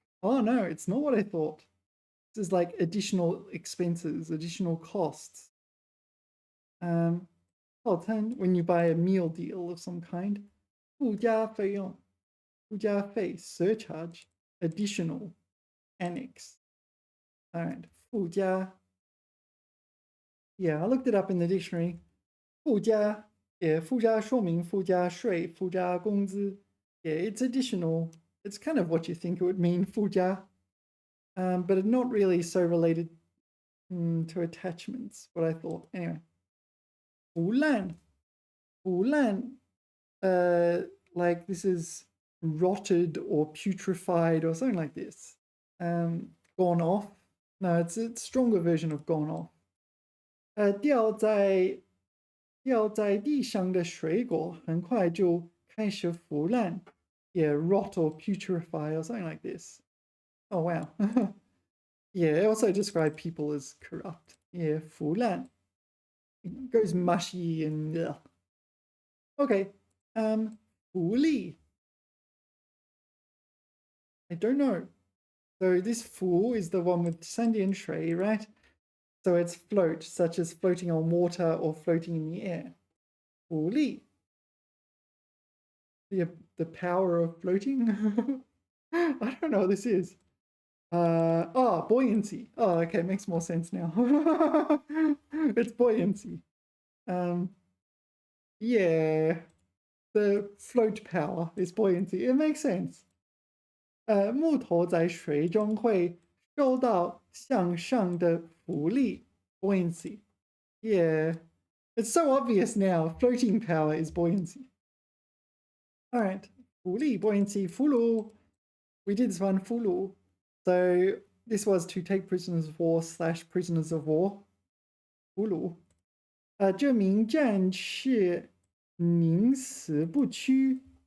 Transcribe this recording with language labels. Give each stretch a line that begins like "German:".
English: Oh no, it's not what I thought. This is like additional expenses, additional costs. 套餐, when you buy a meal deal of some kind. 附加费用, 附加费, surcharge, additional, annex. All right, 附加. Yeah, I looked it up in the dictionary.
Chinese: 附加, yeah, 附加说明, 附加税, 附加工资.
English: Yeah, it's additional. It's kind of what you think it would mean, 附加. But not really so related to attachments, what I thought. Anyway. 腐烂. 腐烂, like this is rotted or putrefied or something like this. Gone off. No, it's a stronger version of gone off.
Chinese: 掉在地上的水果很快就开始腐烂.
English: Yeah, rot or putrefy or something like this. Oh, wow. Yeah, it also described people as corrupt. Yeah, 腐烂.It goes mushy and okay. 福利. I don't know. So this fu is the one with Sandian Shui, right? So it's float, such as floating on water or floating in the air.
Chinese: 福利.
English: The power of floating? I don't know what this is. Buoyancy. Oh, okay, makes more sense now. It's buoyancy. Yeah, the float power is buoyancy. It makes sense.
Chinese: 木头在水中会受到向上的浮力 buoyancy.
English: Yeah, it's so obvious now. Floating power is buoyancy. All right, 浮力 buoyancy 俘虏. We did this one 俘虏. So this was to take prisoners of war / prisoners of war.
Chinese: 俘虏.这名战士宁死不屈.